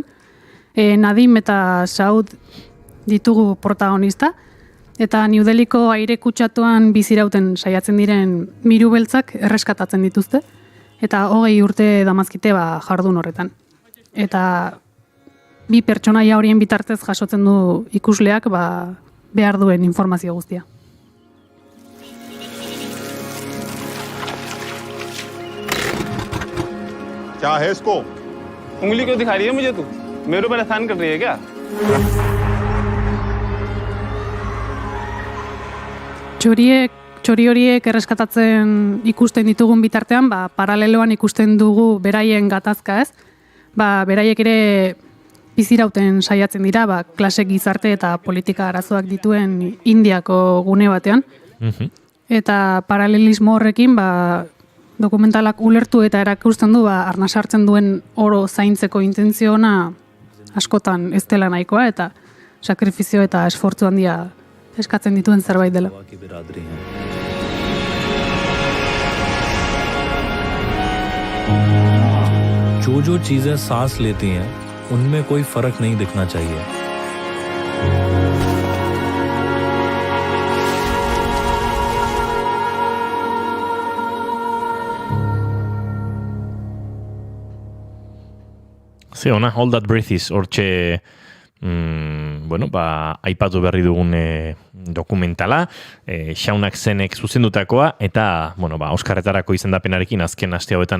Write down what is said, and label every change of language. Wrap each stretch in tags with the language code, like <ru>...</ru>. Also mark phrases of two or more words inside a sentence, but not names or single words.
<eu>Nadim eta Saud ditugu protagonista, eta New Delhiko aire kutsatuan bizirauten saiatzen diren miru beltzak erreskatatzen dituzte. Eta 20 urte damazkite jardun horretan. Eta bi pertsonaia horien bitartez jasotzen du ikusleak behar duen informazio guztia.</eu> <hi>क्या है इसको? उंगली क्यों दिखा रही है मुझे तू? मेरे ऊपर एहसान कर रही है क्या?</hi> <eu>Txori horiek erreskatatzen ikusten ditugun bitartean, paraleloan ikusten dugu beraien gatazka, ez? Beraiek ere bizirauten saiatzen dira, klase gizarte eta politika arazoak dituen Indiako gune batean. Eta paralelismo horrekin, dokumentalak ulertu eta erakusten du, arnasartzen duen oro zaintzeko intentzio ona askotan ez dela nahikoa, eta sakrifizio eta esfortzu handia eskatzen dituen zerbait dela.</eu> <hi>जो चीजें सांस लेती हैं उनमें कोई फर्क नहीं दिखना चाहिए.</hi> <eu>Ze ona, All That Breathes, hortxe aipatu berri dugun dokumentala, Shaunak zenek zuzendutakoa, eta Oscarretarako izendapenarekin azken aste hauetan</eu>